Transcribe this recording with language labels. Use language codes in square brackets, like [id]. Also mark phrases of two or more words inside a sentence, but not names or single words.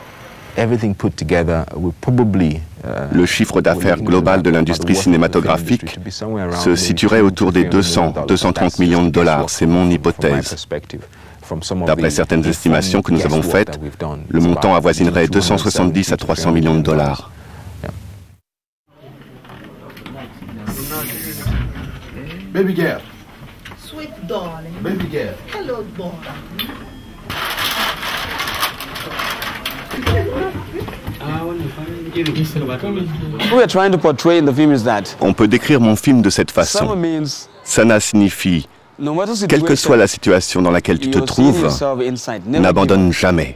[fr] Le chiffre d'affaires global de l'industrie cinématographique se situerait autour des 200-230 millions de dollars, c'est mon hypothèse. D'après certaines estimations que nous avons faites, le montant avoisinerait 270 à 300 millions de dollars. [en] Baby girl. Sweet darling. Baby girl. Hello, boy. [fr] On peut décrire mon film de cette façon. Sana signifie quelle que soit la situation dans laquelle tu te trouves, n'abandonne jamais.